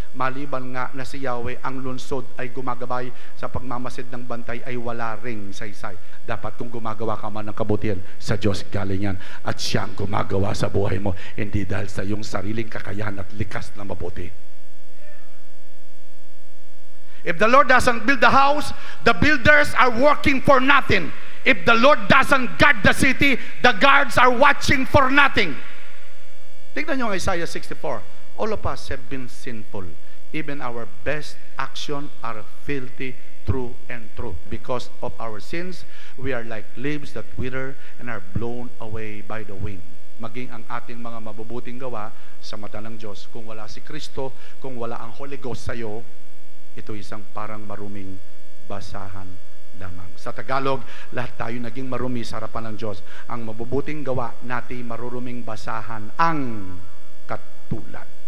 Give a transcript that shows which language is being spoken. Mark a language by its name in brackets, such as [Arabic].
[Filipino] Maliban nga na si Yahweh ang lunsod ay gumagabay, sa pagmamasid ng bantay ay wala ring saysay. Dapat kung gumagawa ka man ng kabutihan, sa Diyos galing yan. At siya ang gumagawa sa buhay mo, hindi dahil sa iyong sariling kakayahan at likas na mabuti. [English] If the Lord doesn't build the house, the builders are working for nothing. If the Lord doesn't guard the city, the guards are watching for nothing. [Filipino] Tignan nyo ang Isaiah 64. [English] All of us have been sinful. Even our best action are filthy through and through. Because of our sins, we are like leaves that wither and are blown away by the wind. [Filipino] Maging ang ating mga mabubuting gawa sa mata ng Diyos, kung wala si Kristo, kung wala ang Holy Ghost sa iyo, ito isang parang maruming basahan lamang. Sa Tagalog, lahat tayo naging marumi sa harapan ng Diyos. Ang mabubuting gawa natin maruruming basahan ang katulad.